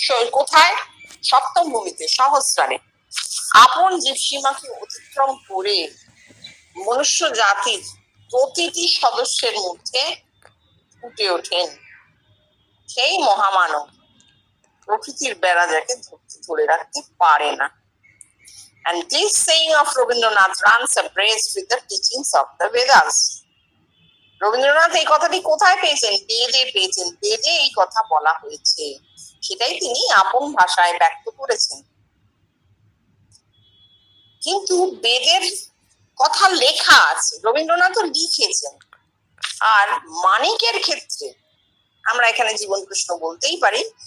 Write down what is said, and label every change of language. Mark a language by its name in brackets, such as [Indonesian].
[Bangla] কোথায়? সপ্তম ভূমিতে, সহস্রারে আপন জীবসীমাকে অতিক্রম করে মনুষ্য জাতির প্রতিটি সদস্যের মধ্যে ফুটে ওঠেন সেই মহামানব। প্রকৃতির বেড়া যাকে ধরে রাখতে পারে না। [English] And this saying of Rabindranath runs abreast with the teachings of the Vedas. [Bangla] Rabindranath এই কথাটি কোথায় পেয়েছেন? বেদে পেয়েছেন। বেদে এই কথা বলা হয়েছে, সেটাই তিনি আপন ভাষায় ব্যক্ত করেছেন। কিন্তু বেদের কথা লেখা আছে, রবীন্দ্রনাথও লিখেছেন। আর মানিকের ক্ষেত্রে আমরা এখানে জীবন কৃষ্ণ বলতেই পারি।